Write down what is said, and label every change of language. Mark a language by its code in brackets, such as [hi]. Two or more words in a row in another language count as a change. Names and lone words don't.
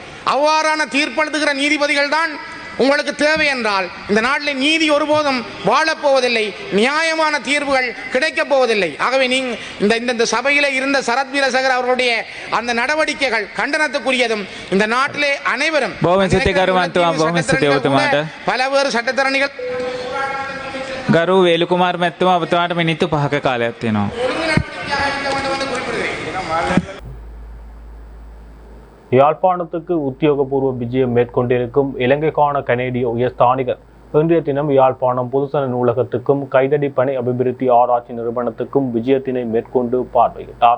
[ta] அவ்வாறான தீர்ப்பெழுதுகிற நீதிபதிகள் தான் உங்களுக்கு தேவை என்றால் இந்த நாட்டில் நீதி ஒருபோதும் வாழப்போவதில்லை, நியாயமான தீர்வுகள் கிடைக்கப் போவதில்லை. ஆகவே இந்த சபையிலே இருந்த சரத் வீரசேகர் அவர்களுடைய அந்த நடவடிக்கைகள் கண்டனத்துக்குரியதும், இந்த நாட்டிலே அனைவரும் பலவேறு சட்டத்தரணிகள் [si] ගරු වේලුකුමාර මැතිතුමා ඔබතුමාට මිනිත්තු 5ක කාලයක් තියෙනවා. [ta] யாழ்ப்பாணத்துக்கு உத்தியோகபூர்வ விஜயம் மேற்கொண்டிருக்கும் இலங்கைக்கான கனேடிய உயர்ஸ்தானிகர் இன்றைய தினம் யாழ்ப்பாணம் பொதுசன நூலகத்துக்கும் கைதடி பணி அபிவிருத்தி ஆராய்ச்சி நிறுவனத்துக்கும் விஜயத்தினை மேற்கொண்டு பார்வையிட்டார்.